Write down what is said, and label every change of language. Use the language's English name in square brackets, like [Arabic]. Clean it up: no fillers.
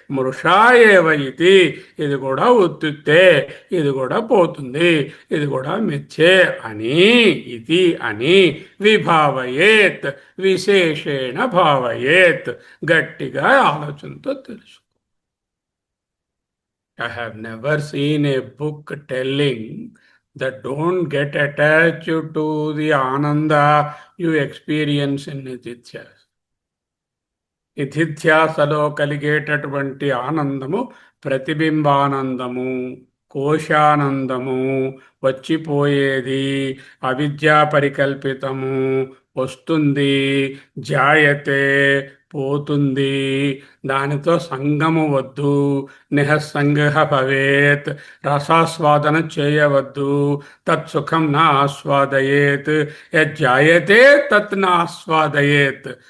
[Sanskrit] మృషా ఏవ [Telugu] ఇది, ఇది కూడా ఉత్తుత్తే, ఇది కూడా పోతుంది, ఇది కూడా మిథ్యే అని, ఇది అని [Sanskrit] విభావయేత్, విశేషేణ భావయేత్, [Telugu] గట్టిగా ఆలోచనతో తెలుసు. [English] I have never seen a book telling that don't get attached to the ananda you experience in nityatyas. [Telugu] నిధిధ్యాసలో కలిగేటటువంటి ఆనందము ప్రతిబింబానందము, కోశానందము, వచ్చిపోయేది, అవిద్యా పరికల్పితము, వస్తుంది, జాయతే, పోతుంది, దానితో సంగము వద్దు, [Sanskrit] నిహస్సంగ భవేత్, [Telugu] రసాస్వాదన చేయవద్దు, [Sanskrit] తత్సుఖం నా ఆస్వాదయేత్, యజ్జాయతే తత్ నా [Telugu] ఆస్వాదయేత్.